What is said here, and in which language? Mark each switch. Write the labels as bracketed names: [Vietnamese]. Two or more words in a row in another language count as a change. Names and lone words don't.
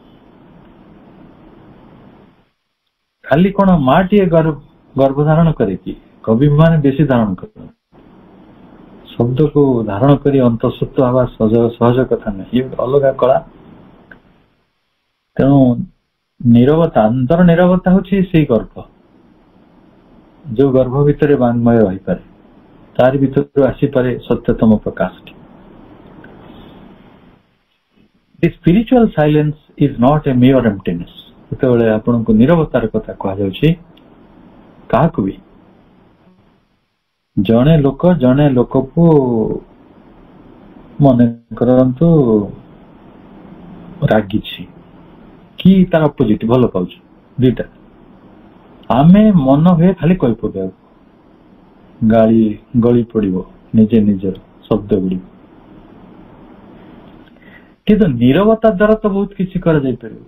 [Odia] ଖାଲି କଣ ମାଟିଏ ଗର୍ଭ ଧାରଣ କରେ କି? କବି ମାନେ ବେଶୀ ଧାରଣ କରେ, ଶବ୍ଦକୁ ଧାରଣ କରି ଅନ୍ତଃସତ୍ତ୍ୱ ହେବା ସହଜ କଥା ନାହିଁ, ଇଏ ଅଲଗା କଳା। ତେଣୁ ନୀରବତା, ଅନ୍ତର ନୀରବତା ହଉଛି ସେଇ ଗର୍ଭ। ଯୋ ଗର୍ଭ ଭିତର ବାଙ୍ମୟ ରହି ପାରେ ତାର ଭିତର ଆସି ପାରେ ସତ୍ୟତମ ପ୍ରକାଶ। [English] The spiritual silence is not a mere emptiness। [Odia] ଯେତେବେଳେ ଆପଣଙ୍କୁ ନିରବତାର କଥା କୁହାଯାଉଛି କାହାକୁ ବି ଜଣେ ଲୋକକୁ ମନେ କରନ୍ତୁ ରାଗିଛି କି ତାର ଅପୋଜିଟ ଭଲ ପାଉଛି, ଦିଟା ଆମେ ମନ ହୁଏ ଖାଲି କହି ପକାଇବାକୁ, ଗାଳି ଗଳି ପଡିବ ନିଜେ ନିଜର ଶବ୍ଦ ଗୁଡିକ, କିନ୍ତୁ ନିରବତା ଦ୍ୱାରା ତ ବହୁତ କିଛି କରାଯାଇପାରିବ।